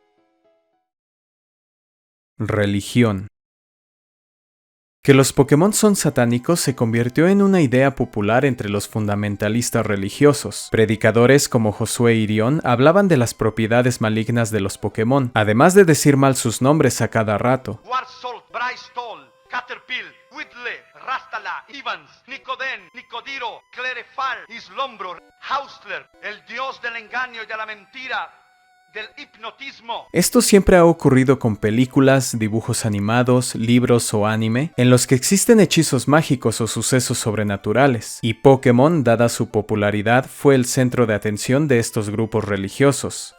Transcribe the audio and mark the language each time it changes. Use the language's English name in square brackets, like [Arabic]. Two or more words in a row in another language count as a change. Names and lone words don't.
[Spanish] Religión. Que los Pokémon son satánicos se convirtió en una idea popular entre los fundamentalistas religiosos. Predicadores como Josué Irión hablaban de las propiedades malignas de los Pokémon, además de decir mal sus nombres a cada rato. Warsolt, Bristol, Caterpillar, Whitley, Rastala, Evans, Nicoden, Nicodiro, Clerefal, Islombro, Hausler, el dios del engaño y de la mentira, del hipnotismo. Esto siempre ha ocurrido con películas, dibujos animados, libros o anime, en los que existen hechizos mágicos o sucesos sobrenaturales, y Pokémon, dada su popularidad, fue el centro de atención de estos grupos religiosos.